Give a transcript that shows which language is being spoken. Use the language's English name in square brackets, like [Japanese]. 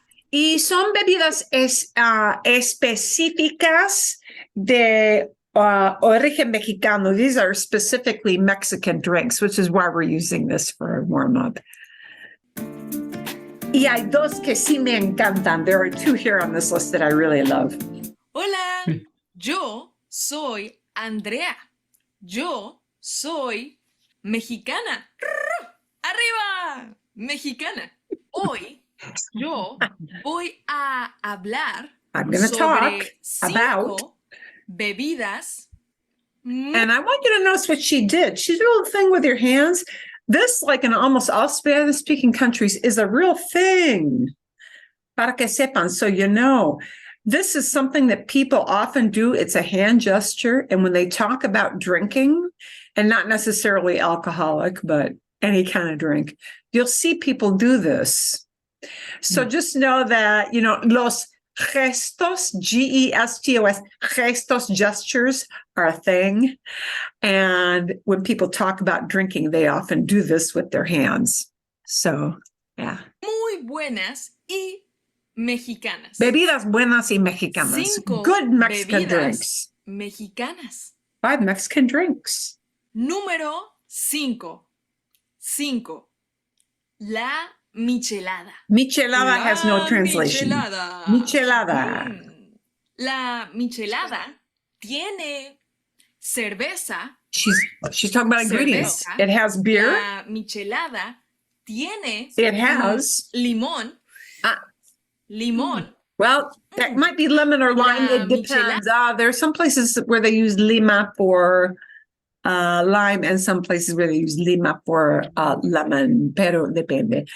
[Spanish] Y son bebidas específicas de origen mexicano. [English] These are specifically Mexican drinks, which is why we're using this for a warm-up. [Spanish] Y hay dos que sí me encantan. [English] There are 2 here on this list that I really love. [Spanish] Hola, yo soy Andrea. Yo soy mexicana. ¡Arriba! Mexicana. Hoy yo voy a hablar sobre 5 bebidas. [English] And I want you to notice what she did. She did a little thing with your hands. This, like in almost all Spanish-speaking countries, is a real thing. [Spanish] Para que sepan, [English] so you know. This is something that people often do. It's a hand gesture. And when they talk about drinking, and not necessarily alcoholic, but any kind of drink, you'll see people do this. So just know that, los gestos, G-E-S-T-O-S, gestos, gestures are a thing. And when people talk about drinking, they often do this with their hands. So, yeah. [Spanish] Muy buenas y mexicanas. Bebidas buenas y mexicanas. [English] 5 Good Mexican drinks. [Spanish] Mexicanas. [English] 5 Mexican drinks. [Spanish] Número 5. La michelada. [English] Michelada has no translation. [Spanish] Michelada. La michelada tiene cerveza. [English] She's talking about ingredients. [Spanish] Cerveza. [English] It has beer. [Spanish] La michelada tiene [English] It has [Spanish] limón. Limón. [English] Well, that might be lemon or lime. [Spanish] La [English] It depends. There's some places where they use lima for lime and some places where they use lima for lemon, [Spanish] pero depende.